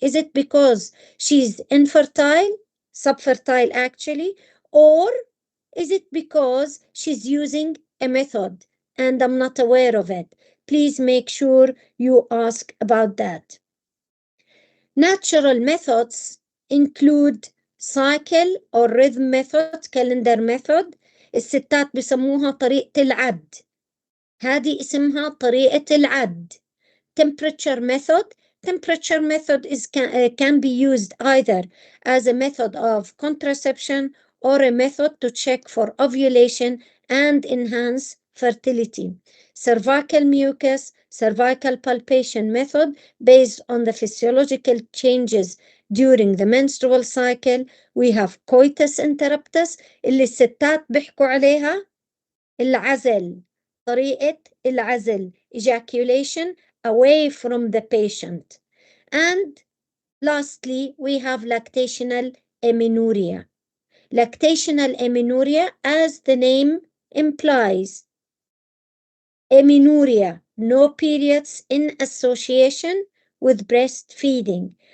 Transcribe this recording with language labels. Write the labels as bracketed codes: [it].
[en] Is it because she's infertile, subfertile actually, or is it because she's using a method and I'm not aware of it? Please make sure you ask about that. Natural methods include cycle or rhythm method, calendar method. [ar] الستات بسموها طريقة العد. هذه اسمها طريقة العد. [en] Temperature method. Temperature method can be used either as a method of contraception or a method to check for ovulation and enhance fertility. Cervical mucus, cervical palpation method based on the physiological changes during the menstrual cycle. We have coitus interruptus [ar] اللي الستات بيحكوا عليها العزل. طريقة العزل, [en] ejaculation away from the patient. And lastly, we have lactational amenorrhea. Lactational amenorrhea, as the name implies, amenorrhea, no periods in association with breastfeeding.